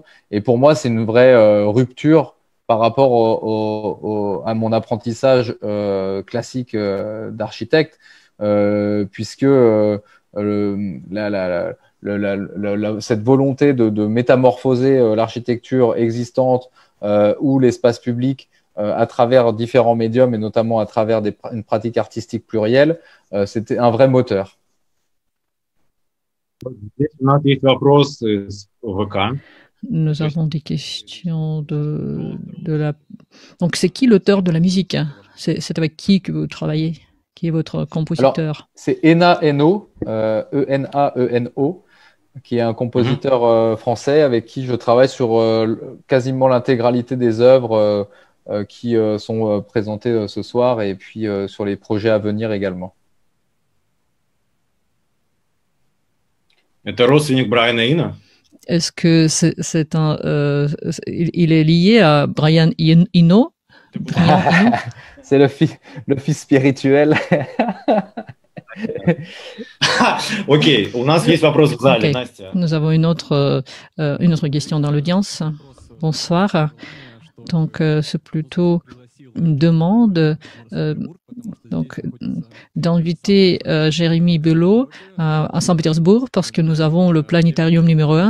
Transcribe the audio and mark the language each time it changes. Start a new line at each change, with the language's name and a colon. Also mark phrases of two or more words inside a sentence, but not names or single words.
French: Et pour moi, c'est une vraie rupture par rapport à mon apprentissage classique d'architecte, puisque cette volonté de métamorphoser l'architecture existante ou l'espace public à travers différents médiums, et notamment à travers une pratique artistique plurielle, c'était un vrai moteur.
Russian: Здесь у нас есть вопрос из ВК.
French: Nous avons des questions de la... Donc, c'est qui l'auteur de la musique? C'est avec qui que vous travaillez? Qui est votre compositeur? Alors, c'est Ena Eno, E-N-A-E-N-O, qui est un compositeur français avec qui je travaille sur quasiment l'intégralité des œuvres qui sont présentées ce soir et puis sur les projets à venir également.
Russian: Это родственник Брайана Ина?
French: Est-ce que c'est un... il est lié à Brian Eno? C'est le fils spirituel.
Russian: Окей, у нас есть вопрос в зале, Настя.
French: Nous avons une autre question dans l'audience. Bonsoir. Donc, c'est plutôt une demande d'inviter Jérémy Belot à Saint-Pétersbourg parce que nous avons le planétarium numéro 1.